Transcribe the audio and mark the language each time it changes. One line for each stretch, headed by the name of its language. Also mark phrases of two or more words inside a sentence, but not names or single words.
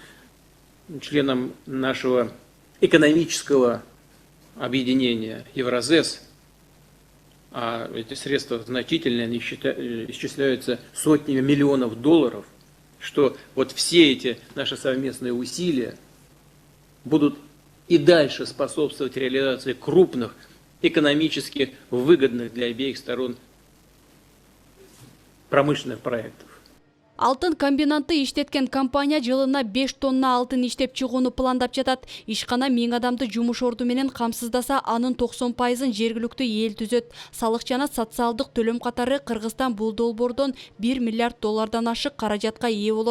Russian: членом нашего экономического объединения Евразес, а эти средства значительные, они исчисляются сотнями миллионов долларов, что вот все эти наши совместные усилия будут и дальше способствовать реализации крупных, экономически выгодных для обеих сторон промышленных проектов.
Kyrgyz: Алтын комбинатты иштеткен компания жылына 5 тонна алтын иштеп чыгууну пландап жатат. Ишкана 1000 адамды жумуш орду менен камсыздаса, анын 90%-ын жергиликтүү эл түзөт. Салык жана социалдык төлөм катары Кыргызстан бул долбоордон 1 миллиард доллардан ашык каражатка ээ болот.